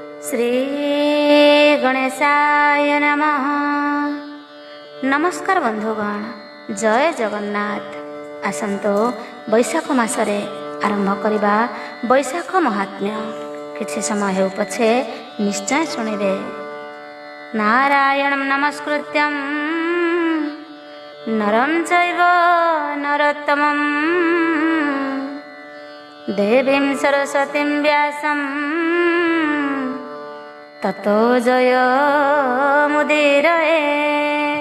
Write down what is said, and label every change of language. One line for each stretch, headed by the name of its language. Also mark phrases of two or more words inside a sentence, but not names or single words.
Sanskrit: श्री गणेशाय नमः।
Odia: ନମସ୍କାର ବନ୍ଧୁଗଣ, ଜୟ ଜଗନ୍ନାଥ। ଆସନ୍ତୁ ବୈଶାଖ ମାସରେ ଆରମ୍ଭ କରିବା ବୈଶାଖ ମାହାତ୍ମ୍ୟ। କିଛି ସମୟ ହେଉ ପଛେ ନିଶ୍ଚୟ ଶୁଣିବେ।
Sanskrit: नारायणं नमस्कृत्यं नरं चैव नरोत्तमं देवीं सरस्वतीं व्यासं ततो जयमुदीरयेत्।